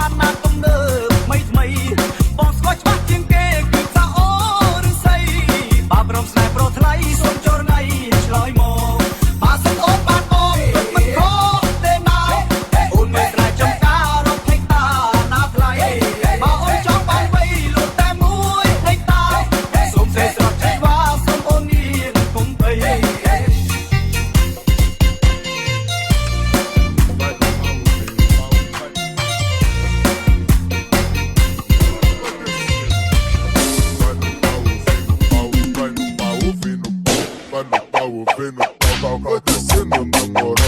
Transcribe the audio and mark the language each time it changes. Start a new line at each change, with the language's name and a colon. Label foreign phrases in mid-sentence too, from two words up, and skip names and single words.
Khmer: ណាទំនើបថ្មីថ្មីបងស្គាល់ច្បាស់ជាងគេគឺថាអូឬសីបើព្រមស្នេហ៍ប្រថ្លៃសូមចរណៃឆ្លើយមកបើសិនអូនបានបងពិតមិនខុសទេណាអូនមិនស្រែចំការរត់ហិចតាណាថ្លៃបើអូនចង់បានវ័យលក់តែមួយហិចតាសូមស្រីស្រស់ជីវ៉ាសូមអូននាងកុំភ័យ
Portuguese: Vai no pau, vem no pau, vai descendo na moral.